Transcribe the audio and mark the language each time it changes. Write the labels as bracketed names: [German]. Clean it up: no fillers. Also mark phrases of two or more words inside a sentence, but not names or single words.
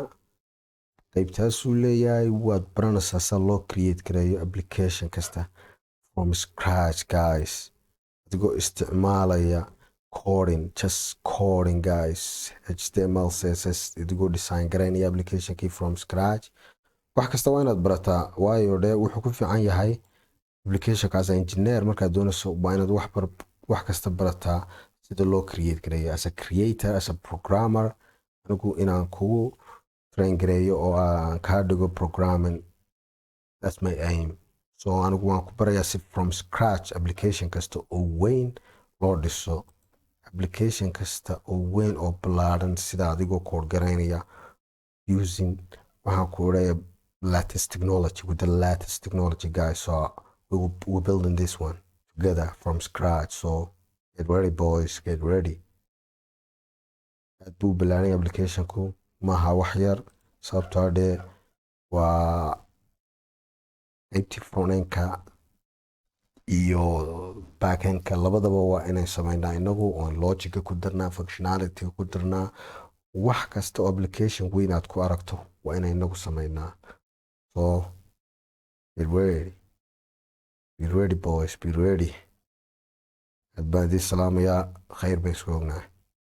[Somali] qaybtaasuu leeyahay waad baranaysaa sida loo create gareeyo application kasta [English] from scratch guys [Somali] adigoo isticmaalaya coding, [English] just coding guys, [Somali] HTML, CSS idigoo design garaynaya applicationkii [English] from scratch. [Somali] wax kasta waa inaad barataa, waayo de wuxuu ku fiican yahay applicationkaas engineer markaad doonayso waa inaad wax kasta barataa sida loo create gareeyo [English] as a creator, as a programmer. [Somali] anigu inaan kugu train gareeyo oo aan kaa dhigo programming, [English] that's my aim. [Somali] So anigu waan ku barayaa si [English] from scratch [Somali] application kasta oo weyn loo dhiso, application kasta oo weyn oo ballaaran sida adigoo code garaynaya using waxaan ku oraya [English] latest technology, with the latest technology guys. So we're building this one together from scratch. So get ready boys, get ready. [Somali] aad buu ballaaran applicationku maaha wax yar, sababtoo dee waa qaybtii [English] frontendka iyo backendka [Somali] labadaba waa inaan samaynaa inagu, oon logica ku darnaa, functionality ku darnaa, wax kasta oo application weyn aad ku aragto waa inaan inagu samaynaa. [English] So get ready, be ready boys, be ready. [Somali] aad baan idin salaamayaa, khayr bay isku ognahay.